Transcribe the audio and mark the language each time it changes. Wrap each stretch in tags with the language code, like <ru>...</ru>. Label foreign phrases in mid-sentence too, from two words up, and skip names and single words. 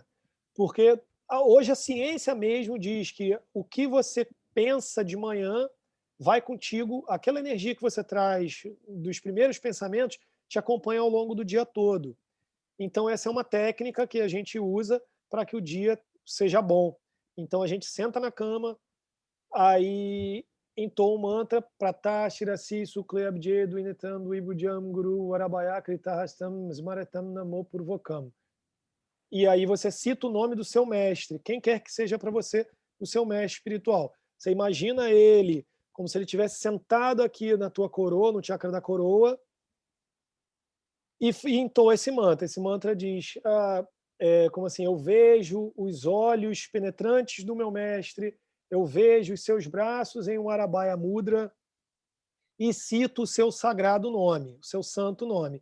<pt>Porque hoje a ciência mesmo diz que o que você pensa de manhã vai contigo, aquela energia que você traz dos primeiros pensamentos te acompanha ao longo do dia todo. Então, essa é uma técnica que a gente usa para que o dia seja bom. Então, a gente senta na cama, aí entoa o mantra</pt> <sa>प्रातः शिरसि शुक्ले अब्जे द्विनेत्रं द्विभुजं गुरुं वराभय कृतहस्तं स्मरेत्तं नाम पूर्वकम्.</sa> <pt>E aí você cita o nome do seu mestre, quem quer que seja para você o seu mestre espiritual. Você imagina ele como se ele tivesse sentado aqui na tua coroa, no chakra da coroa, e entoa esse mantra. Esse mantra diz, como assim, eu vejo os olhos penetrantes do meu mestre, eu vejo os seus braços em um</pt> <sa>वराभय मुद्रा</sa> <pt>e cito o seu sagrado nome, o seu santo nome.</pt>